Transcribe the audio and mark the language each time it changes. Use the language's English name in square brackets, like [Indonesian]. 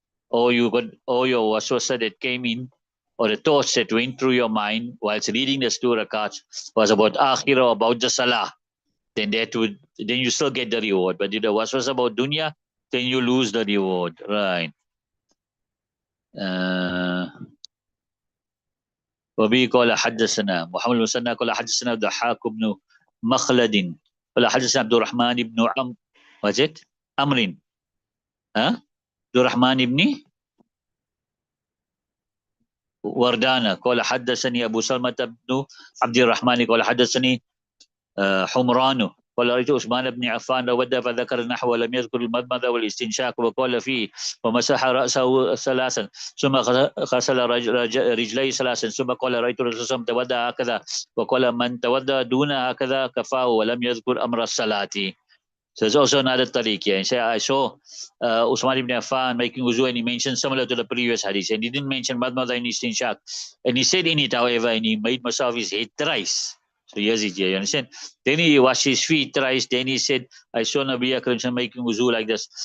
[English] Or you got, or your waswasa that came in, or the thoughts that went through your mind whilst reading the two rakats was about akhirah, about the salah. Then that would, then you still get the reward. But if the waswas about dunya, then you lose the reward. Right. [Arabic] وبه قال حدثنا محمد بن مسنى قال حدثنا ضحاك بن مخلد قال حدثنا عبد الرحمن بن [English] was it [Arabic] أمر عبد الرحمن بن وردانة قال حدثني أبو سلمة بن عبد الرحمن قال حدثني حمران قال رأيت عثمان بن عفان ود فذكر النحو ولم يذكر المضمضة والاستنشاق وقال فيه ومسح رأسه ثلاثا ثم غسل رجليه ثلاثا ثم قال رأيت الرسول صلى الله عليه وسلم تودع هكذا وقال من تودع دون هكذا كفاه ولم يذكر أمر الصلاة. [English] So there's also another tariq here. I saw Usman ibn Affan making wuzu, and he mentioned similar to the previous hadith. And he didn't mention Madmada and Istinshaq. And he said in it, however, and he made myself his head thrice. So here's it here, you understand? Then he washed his feet thrice. Then he said, I saw Nabi Akram making wuzu like this.